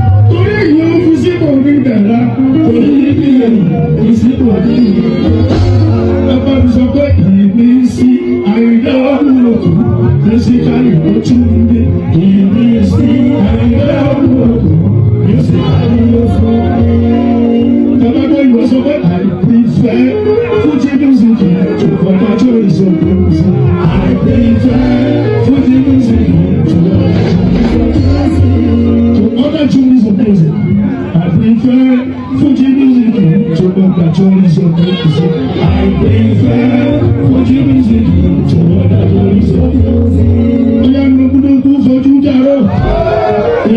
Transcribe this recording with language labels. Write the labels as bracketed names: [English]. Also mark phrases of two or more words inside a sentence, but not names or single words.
[Yoruba] Torí èyí ó fi sípò ní ìdẹ̀ra, torí níbi èyí ó fi sípò ní ìdẹ̀ra. Ẹ bá mi sọ pé ìmísí Àyìndé Ọmọwùmí, Musically, ó tún ń dé. Ìmísí Àyìndé Ọmọwùmí, musically, ó tún ń dé. Ẹ bá gbé ìwọ sọ pé Àyìndé. [English] Prefer Fuji music to other genres of music. I prefer Fuji music to other genres of music. To other genres of music. I prefer Fuji music to other genres of music. I prefer Fuji music to other genres of music. [Yoruba] Oya, nukunuku fojú jaro.